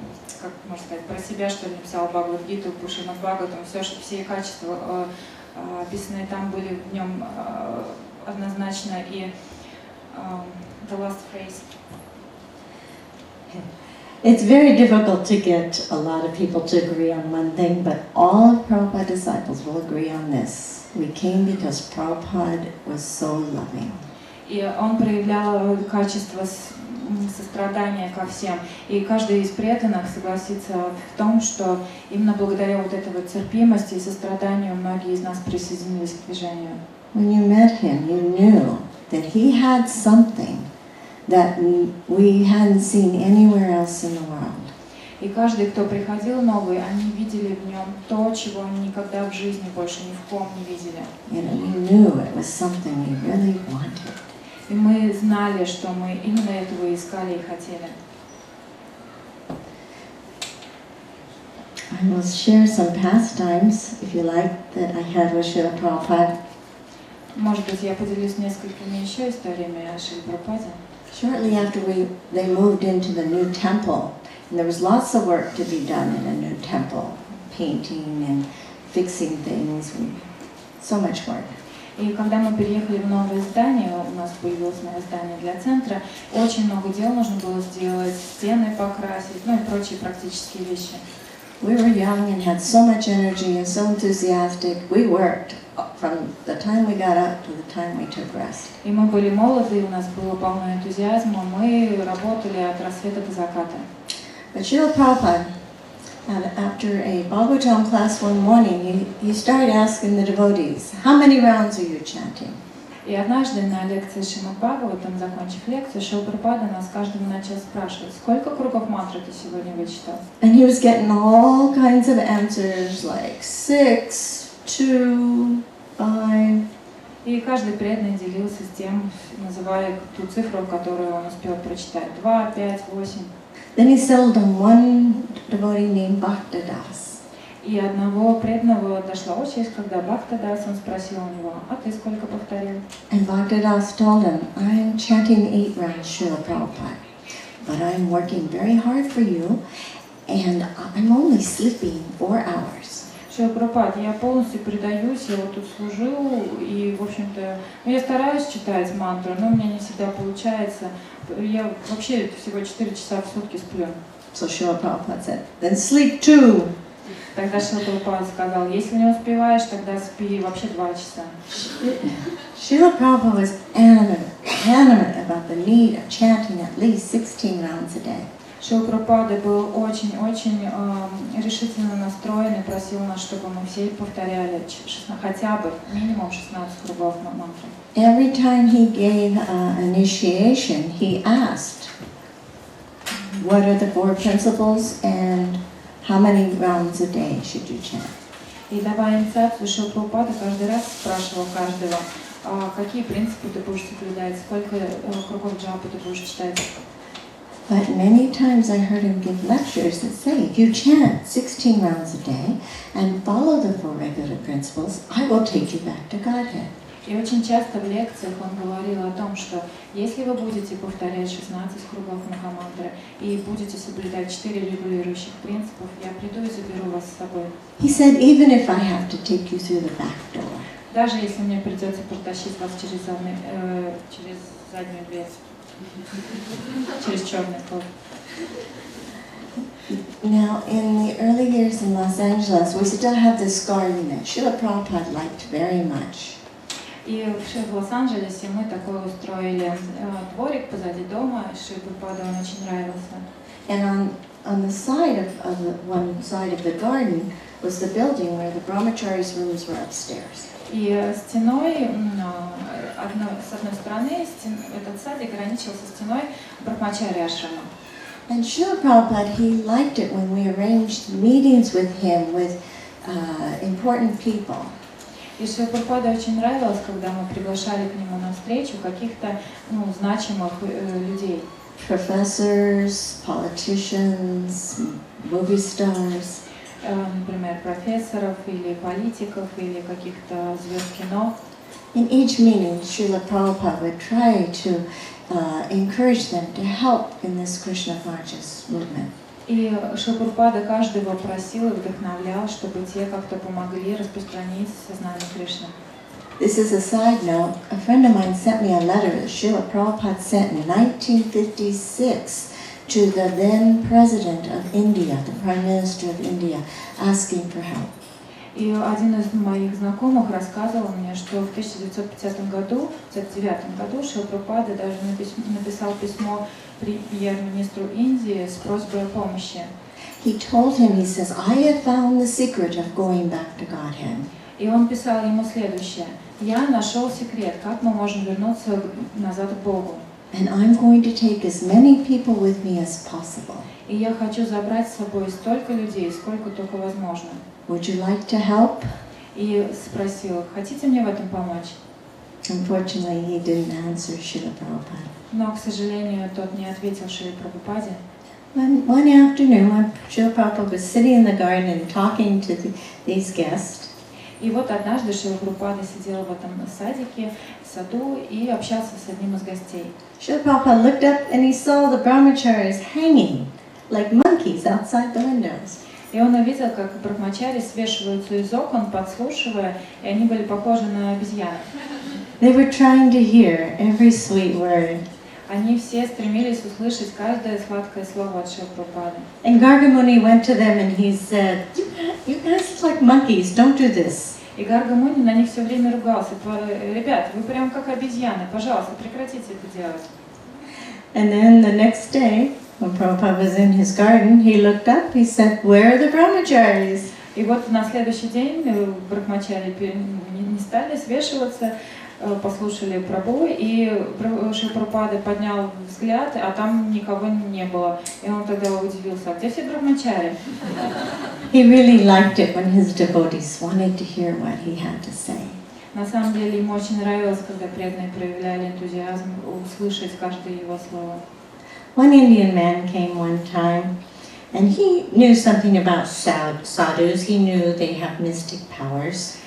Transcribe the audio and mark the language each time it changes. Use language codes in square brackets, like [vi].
[ru] Как можно сказать, про себя, что ли, написал Бхагavad-гиту, Шримад Бхагаватам, все качества, описанные там, были в нем однозначно. И [en] the last phrase. It's very difficult to get a lot of people to agree on one thing, but all of Prabhupada's disciples will agree on this. We came because Prabhupada was so loving. [ru] И он проявлял качество сострадания ко всем. И каждый из преданных согласится в том, что именно благодаря вот этой вот терпимости и состраданию многие из нас присоединились к движению. [en] When you met him, you knew that he had something that we hadn't seen anywhere else in the world. [ru] И каждый, кто приходил новый, они видели в нем то, чего они никогда в жизни больше ни в ком не видели. [en] And we knew it was something we really wanted. [ru] И мы знали, что мы именно этого искали и хотели. [en] I will share some pastimes, if you like, that I had with Srila Prabhupada. [ru] Может быть, я поделюсь несколькими еще историями о Шриле Прабхупаде. [en] Shortly after they moved into the new temple, and there was lots of work to be done in a new temple, painting and fixing things, so much work. [ru] И когда мы переехали в новое здание, у нас появилось новое здание для центра, очень много дел нужно было сделать, стены покрасить, ну и прочие практические вещи. [en] We were young and had so much energy and so enthusiastic. We worked from the time we got up to the time we took rest. [ru] И мы были молоды, у нас было полно энтузиазма, мы работали от рассвета до заката. [en] But Srila Prabhupada, after a Bhagavatam class one morning, he started asking the devotees, how many rounds are you chanting? [ru] И однажды на лекции Шримад Бхагаватам, закончив лекцию, Шрила Прабхупада нас каждого начал спрашивать, сколько кругов мантры ты сегодня вычитал? [en] And he was getting all kinds of answers like 6, 2, 5. [ru] И каждый преданный делился с тем, называя ту цифру, которую он успел прочитать. [en] 2, 5, 8. Then he settled on one devotee named Bhaktadas. [ru] И одного преданного дошла очередь, когда Бхактадас, он спросил у него, а ты сколько повторил? [en] And Bhaktadas told him, I'm chanting 8 rounds, Srila Prabhupada, but I'm working very hard for you, and I'm only sleeping 4 hours. [ru] Шрила Прабхупад, я полностью предаюсь, я вот тут служу, и, в общем-то, я стараюсь читать мантру, но у меня не всегда получается. Я вообще всего 4 часа в сутки сплю. [en] So Srila Prabhupada said, then sleep 2. [ru] Тогда Шрила Прабхупад сказал, если не успеваешь, тогда спи вообще 2 часа. [en] Srila Prabhupada was adamant about the need of chanting at least 16 rounds a day. [ru] Шрила Прабхупада был очень-очень решительно настроен и просил нас, чтобы мы все повторяли хотя бы минимум 16 кругов мантры. [en] every time he gave initiation, he asked, what are the 4 principles and how many rounds a day should you chant? [ru] И давая инициацию, Шрила Прабхупада каждый раз спрашивал каждого, какие принципы ты будешь соблюдать, сколько кругов джапы ты будешь читать. [en] But many times I heard him give lectures that say, if you chant 16 rounds a day and follow the 4 regular principles, I will take you back to Godhead. [ru] И очень часто в лекциях он говорил о том, что если вы будете повторять 16 кругов Махамантры и будете соблюдать 4 регулирующих принципов, я приду и заберу вас с собой. [en] He said, even if I have to take you through the back door. [ru] Даже если мне придется протащить вас через заднюю дверь, через черный ход. [en] Now, in the early years in Los Angeles, we still have this garden that Srila Prabhupada liked very much. [ru] И в Лос-Анджелесе мы такой устроили дворик позади дома, Шриле Прабхупаде он очень нравился. [en] And on the side of the, one side of the garden was the building where the brahmachari's rooms were upstairs. [ru] И стеной, с одной стороны, этот садик граничился стеной Брахмачари ашрама. [en] And Srila Prabhupada, he liked it when we arranged meetings with him with important people. [ru] И Шриле Прабхупаде очень нравилось, когда мы приглашали к нему на встречу каких-то значимых людей. [en] Professors, politicians, movie stars. [ru] Например, профессоров или политиков или каких-то звезд кино. [en] In each meeting, Srila Prabhupada would try to encourage them to help in this Krishna conscious movement. [ru] И Шрила Прабхупада каждого просил и вдохновлял, чтобы те как-то помогли распространить сознание Кришны. [en] This is a side note. A friend of mine sent me a letter that Srila Prabhupada sent in 1956 to the then President of India, the Prime Minister of India, asking for help. [ru] И один из моих знакомых рассказывал мне, что в 1959 году Шрила Прабхупада даже написал письмо премьер-министру Индии с просьбой о помощи. [en] He told him, he says, I have found the secret of going back to Godhead. [ru] И он писал ему следующее: «Я нашел секрет, как мы можем вернуться назад к Богу. [en] And I'm going to take as many people with me as possible. [ru] И я хочу забрать с собой столько людей, сколько только возможно». [en] Would you like to help? [ru] И спросил: «Хотите мне в этом помочь?» [en] Unfortunately, he didn't answer Srila Prabhupada. [ru] Но, к сожалению, тот не ответил Шриле Прабхупаде. [en] One afternoon, when Srila Prabhupada was sitting in the garden and talking to these guests, [ru] И вот однажды Шрила Прабхупада сидел в этом садике, в саду, и общался с одним из гостей. [en] Srila Prabhupada looked up and he saw the brahmacharis hanging like monkeys outside the windows. [ru] И он увидел, как брахмачари свешиваются из окон, подслушивая, и они были похожи на обезьян. [en] They were trying to hear every sweet word. [ru] Они все стремились услышать каждое сладкое слово от Шрилы Прабхупады. [en] And Gargamuni went to them and he said, you guys are like monkeys, don't do this. [ru] И Гарга Муни на них все время ругался: «Ребят, вы прям как обезьяны, пожалуйста, прекратите это делать». [en] And then the next day, when Prabhupada was in his garden, he looked up, he said, where are the brahmacharis? [ru] И вот на следующий день брахмачари не стали свешиваться, послушали Прабху, и Шрила Прабхупада поднял взгляд, а там никого не было. И он тогда удивился: «А где все брахмачари?» [en] He really liked it when his devotees wanted to hear what he had to say. [ru] На самом деле ему очень нравилось, когда преданные проявляли энтузиазм услышать каждое его слово. [en] One Indian man came one time, and he knew something about sadhus. He knew they have mystic powers.